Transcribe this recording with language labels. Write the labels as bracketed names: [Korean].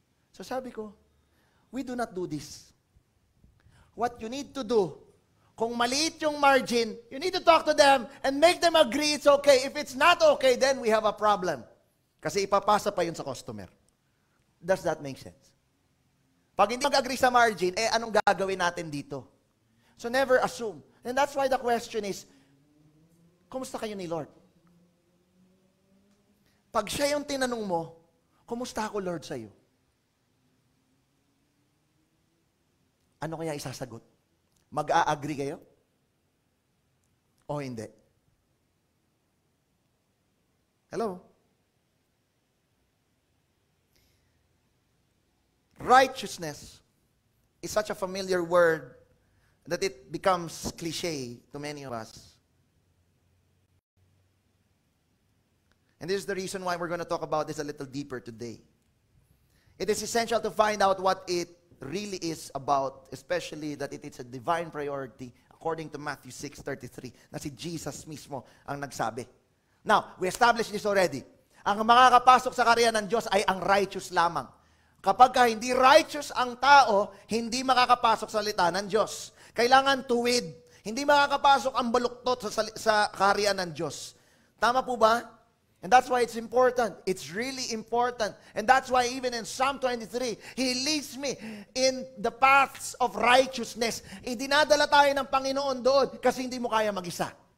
[English] So [Filipino] sabi ko, [English] we do not do this. What you need to do, [Filipino] kung maliit yung margin, [English] you need to talk to them and make them agree it's okay. If it's not okay, then we have a problem. [Filipino] Kasi ipapasa pa yun sa customer. [English] Does that make sense? [Filipino] Pag hindi mag-agree sa margin, anong gagawin natin dito? [English] So never assume. And that's why the question is, [Filipino] kumusta kayo ni Lord? Pag siya yung tinanong mo, kumusta ako Lord sa'yo? Ano kaya isasagot? Mag-a-agree kayo? O hindi? [English] Hello? Righteousness is such a familiar word that it becomes cliche to many of us. And this is the reason why we're going to talk about this a little deeper today. It is essential to find out what it really is about, especially that it is a divine priority according to Matthew 6:33, [Filipino] na si Jesus mismo ang nagsabi. [English] Now, we established this already. [Filipino] Ang makakapasok sa kaharian ng Diyos ay ang righteous lamang. Kapag hindi righteous ang tao, hindi makakapasok sa salita ng Diyos. Kailangan tuwid. Hindi makakapasok ang baluktot sa kaharian ng Diyos. Tama po ba? [English] And that's why it's important. It's really important. And that's why even in Psalm 23, He leads me in the paths of righteousness. [Filipino] Idinadala tayo ng Panginoon doon kasi hindi mo kaya mag-isa.